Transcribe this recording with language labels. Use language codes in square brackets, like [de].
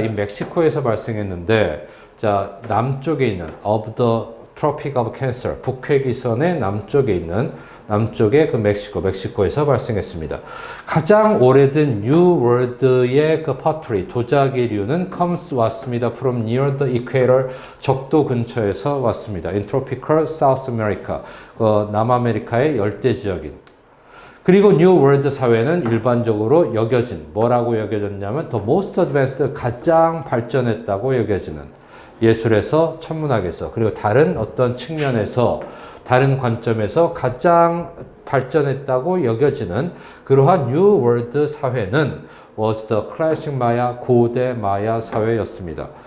[ko] 이 멕시코에서 발생했는데, 자, 남쪽에 있는 [en] of the Tropic of Cancer, [ko] 북회기선의 남쪽의 그 멕시코에서 발생했습니다. 가장 오래된 New World의 그 pottery, 도자기류는 comes 왔습니다. [en] from near the equator, [ko] 적도 근처에서 왔습니다. [en] in tropical South America, [ko] 남아메리카의 열대 지역인. 그리고 New World 사회는 일반적으로 뭐라고 여겨졌냐면 [en] the most advanced, [ko] 가장 발전했다고 여겨지는, 예술에서, 천문학에서, 그리고 다른 어떤 측면에서, 다른 관점에서 가장 발전했다고 여겨지는 그러한 New World 사회는 [en] was the classic Maya, [ko] 고대 마야 사회였습니다.